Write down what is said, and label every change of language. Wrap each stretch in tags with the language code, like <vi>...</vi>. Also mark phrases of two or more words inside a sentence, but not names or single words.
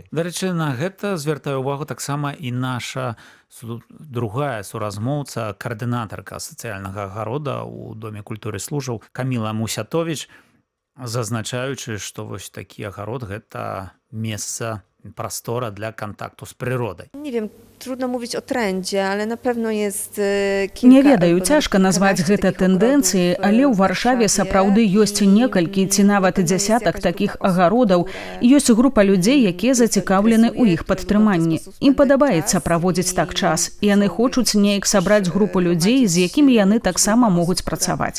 <be>Дарэчы, на гэта звяртае ўвагу таксама і наша другая суразмоўца, каардынатарка сацыяльнага агарода ў Доме культуры служаў Каміла Мусятовіч, зазначаючы, што вось такі агарод гэта месца, прастора для кантакту з прыродай.</be> <pl>Nie wiem, trudno mówić o trendzie, ale na pewno jest</pl> <be>Не ведаю, цяжка назваць гэта тэндэнцыяй, але ў Варшаве сапраўды ёсць некалькі ці нават дзясятак такіх агародаў. Ёсць група людзей, якія зацікаўлены ў іх падтрыманні. Ім падабаецца праводзіць так час, і яны хочуць неяк сабраць групу людзей, з якімі яны таксама могуць працаваць.</be>